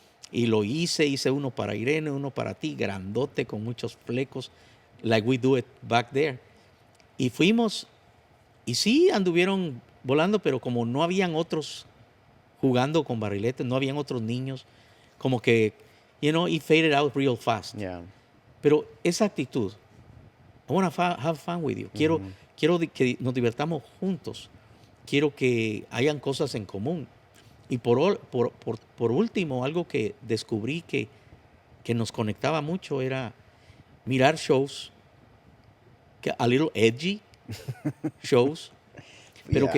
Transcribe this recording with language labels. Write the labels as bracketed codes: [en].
[es] Y lo hice uno para Irene, uno para ti, grandote, con muchos flecos, [en] like we do it back there. [es] Y fuimos, y sí anduvieron volando, pero como no habían otros jugando con barriletes, no habían otros niños, como que, [en] it faded out real fast. Yeah. [es] Pero esa actitud, [en] I want to have fun with you. Ujú. [es] Quiero que nos divertamos juntos. Quiero que hayan cosas en común. Y por último, algo que descubrí que nos conectaba mucho era mirar shows, [en] a little edgy shows, [es] pero que